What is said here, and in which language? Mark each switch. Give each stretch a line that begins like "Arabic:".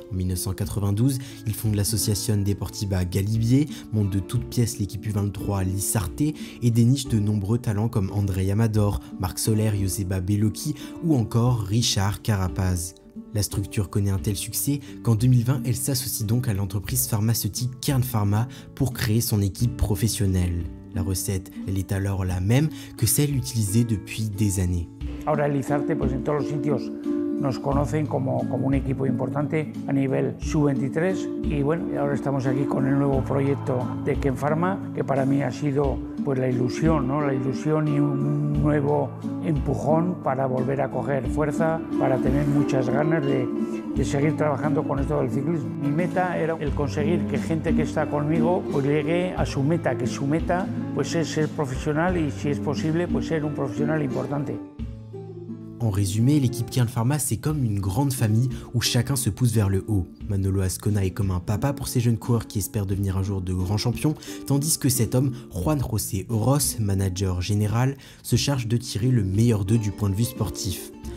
French: En 1992, il fonde l'association Deportiva Galibier, monte de toutes pièces l'équipe U23 Lissarte et déniche de nombreux talents comme Andrei Amador, Marc Soler, Joseba Bellocchi ou encore Richard Carapaz. La structure connaît un tel succès qu'en 2020, elle s'associe donc à l'entreprise pharmaceutique Kern Pharma pour créer son équipe professionnelle. La recette, elle est alors la même que celle utilisée depuis des années.
Spanish: Ahora Lizarte, pues en todos los sitios nos conocen como un equipo importante a nivel sub-23 y bueno, ahora estamos aquí con el nuevo proyecto de Kern Pharma, que para mí ha sido pues la ilusión, ¿no? La ilusión y un nuevo empujón para volver a coger fuerza, para tener muchas ganas de seguir trabajando con esto del ciclismo. Mi meta era el conseguir que gente que está conmigo pues llegue a su meta, que su meta pues es ser profesional y si es posible pues ser un profesional importante.
French: En résumé, l'équipe Kern Pharma, c'est comme une grande famille où chacun se pousse vers le haut. Manolo Azcona est comme un papa pour ces jeunes coureurs qui espèrent devenir un jour de grands champions, tandis que cet homme, Juan José Oroz, manager général, se charge de tirer le meilleur d'eux du point de vue sportif.